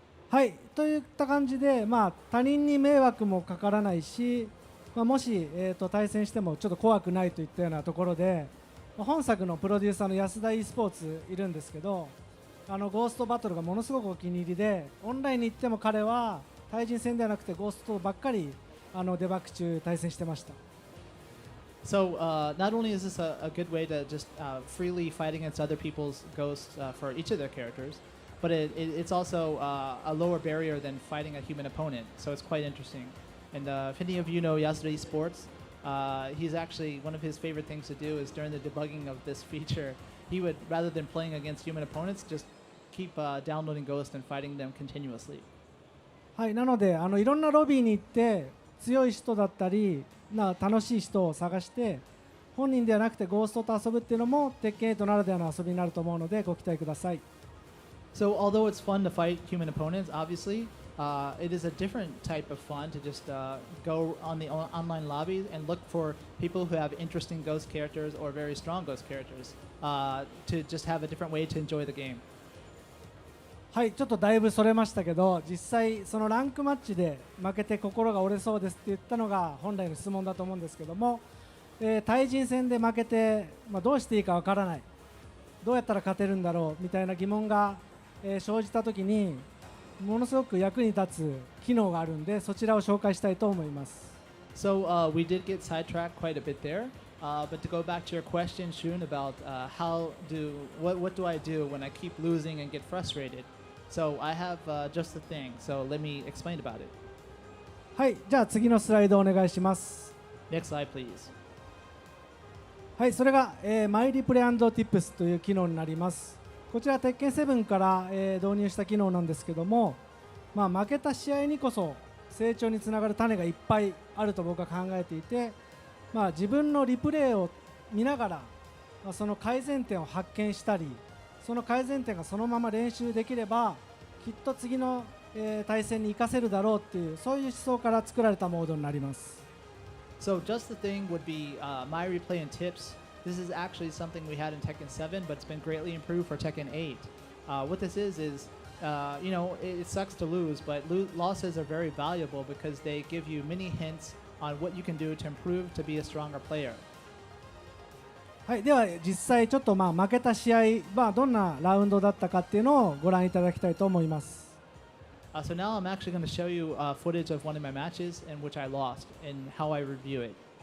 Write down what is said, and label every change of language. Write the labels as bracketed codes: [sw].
[ja] はい、といった感じで、他人に迷惑もかからないし、もし、対戦してもちょっと怖くないといったようなところで、本作のプロデューサーの安田 e スポーツいるんですけど、ゴーストバトルがものすごくお気に入りで、オンラインに行っても彼は対人戦ではなくてゴーストばっかりデバッグ中対戦してました。 [en] So not only is this a good way to just freely fight against other people's ghosts for each of their characters, but it's also a lower barrier than fighting a human opponent. So it's quite interesting. And if any of you know Yasuda Esports, he's actually one of his favorite things to do is during the debugging of this feature, he would, rather than playing against human opponents, just keep downloading ghosts and fighting them continuously. [ja] はい、なのでいろんなロビーに行って強い人だったり楽しい人を探して本人ではなくてゴーストと遊ぶっていうのも鉄拳8ならではの遊びになると思うのでご期待ください。 [en] So although it's fun to fight human opponents, obviously, it is a different type of fun to just go on the online lobby and look for people who have interesting ghost characters or very strong ghost characters to just have a different way to enjoy the game. [ja] はい、ちょっとだいぶそれましたけど、実際そのランクマッチで負けて心が折れそうですって言ったのが本来の質問だと思うんですけども、対人戦で負けて、どうしていいかわからない、どうやったら勝てるんだろうみたいな疑問が、生じたときにものすごく役に立つ機能があるんで、そちらを紹介したいと思います。 [en] So we did get sidetracked quite a bit there, but to go back to your question, Shun, about what do I do when I keep losing and get frustrated? So I have just the thing. So let me explain about it. [ja] はい、じゃあ次のスライドお願いします。 [en] Next slide, please. [ja] はい、それが、マイリプレイ&ティップスという機能になります。こちら鉄拳7から、導入した機能なんですけども、負けた試合にこそ成長につながる種がいっぱいあると僕は考えていて、自分のリプレイを見ながら、その改善点を発見したり、その改善点がそのまま練習できればきっと次の、対戦に活かせるだろうっていう、そういう思想から作られたモードになります。 [en] So just the thing would be my replay and tips. This is actually something we had in Tekken 7, but it's been greatly improved for Tekken 8. What this is you know, it sucks to lose, but losses are very valuable because they give you many hints on what you can do to improve to be a stronger player. [ja] はい、では実際ちょっと負けた試合、どんなラウンドだったかっていうのをご覧いただきたいと思います。 [en] So now I'm actually going to show you footage of one of my matches in which I lost and how I review it.